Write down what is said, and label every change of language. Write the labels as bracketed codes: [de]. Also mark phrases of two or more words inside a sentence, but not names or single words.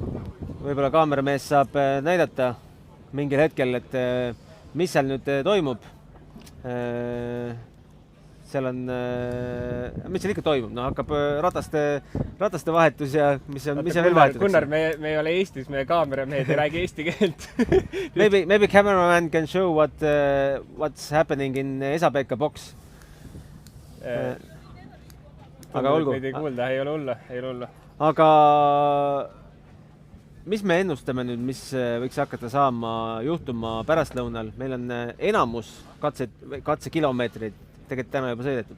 [et] Võib-olla kaameramees saab näidata. mingil hetkel, et mis seal nüüd toimub. Seal on, mis seal ikka toimub, no hakkab rataste vahetus ja mis seal veel vahetus. Gunnar, me ei ole Eestis, meie kaameramehed ei räägi eesti keelt. [en] Maybe cameraman can show what's happening in Esa-Pekka box. [et] Aga olgu. Meid ei kuulda, ei ole hullu. Aga mis me ennustame nüüd, mis võiks hakata juhtuma pärastlõunal? Meil on enamus katsekilomeetrid tegelikult täna juba sõidetud.